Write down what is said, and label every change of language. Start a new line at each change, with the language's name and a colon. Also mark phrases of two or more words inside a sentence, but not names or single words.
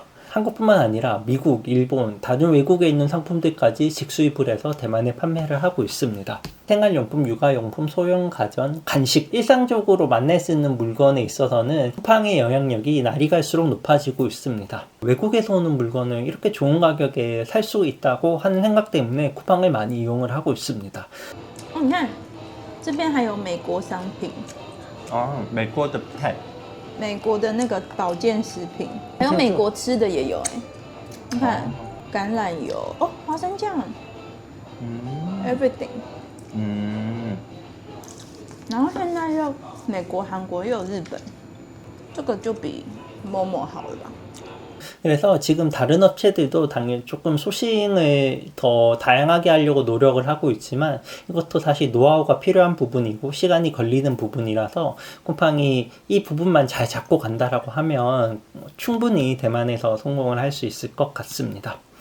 Korean: 한국뿐만 아니라 미국, 일본, 다른 외국에 있는 상품들까지 직수입을 해서 대만에 판매를 하고 있습니다. 생활용품, 육아용품, 소형 가전, 간식, 일상적으로 만날 수 있는 물건에 있어서는 쿠팡의 영향력이 날이 갈수록 높아지고 있습니다. 외국에서 오는 물건을 이렇게 좋은 가격에 살 수 있다고 하는 생각 때문에 쿠팡을 많이 이용을 하고 있습니다.
Chinese: 你看这边还有美国商品，美国的菜，美国的那个保健食品，还有美国吃的也有哎、你看橄榄油哦，花生酱，everything，然后现在又美国、韩国又有日本，这个就比 모모 好了吧？
Korean: 그래서 지금 다른 업체들도 당연히 조금 소싱을 더 다양하게 하려고 노력을 하고 있지만 이것도 사실 노하우가 필요한 부분이고 시간이 걸리는 부분이라서 쿠팡이 이 부분만 잘 잡고 간다라고 하면 충분히 대만에서 성공을 할 수 있을 것 같습니다.